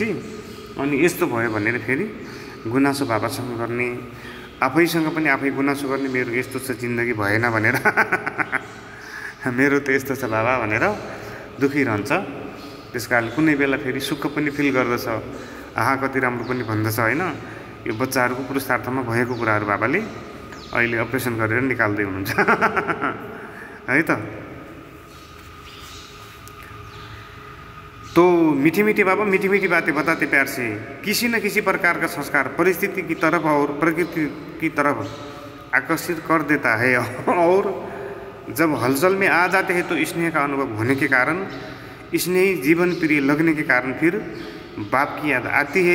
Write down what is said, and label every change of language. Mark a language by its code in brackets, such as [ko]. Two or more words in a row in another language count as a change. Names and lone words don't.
[ne] अनि यस्तो भयो भनेर फेरि गुनासो बाबासँग गर्ने, आफैसँग पनि आफै गुनासो गर्ने, मेरो यस्तो छ जिन्दगी भएन भनेर मेरो त यस्तो छ बाबा भनेर दुखी रहन्छ। त्यस कारण कुनै बेला फेरि सुख पनि फिल गर्दछ, आहा कति राम्रो पनि भन्दछ, होइन। यो बच्चाहरूको पुरुषार्थमा भएको कुराहरू बाबाले अहिले अपरेसन गरेर निकाल्दै हुनुहुन्छ है त। [hi] तो मीठी मीठी बाबा मीठी मीठी बातें बताते प्यार से किसी न किसी प्रकार का संस्कार परिस्थिति की तरफ और प्रकृति की तरफ आकर्षित कर देता है, और जब हलचल में आ जाते हैं तो स्नेह का अनुभव होने के कारण, स्नेही जीवन प्रिय लगने के कारण फिर बाप की याद आती है।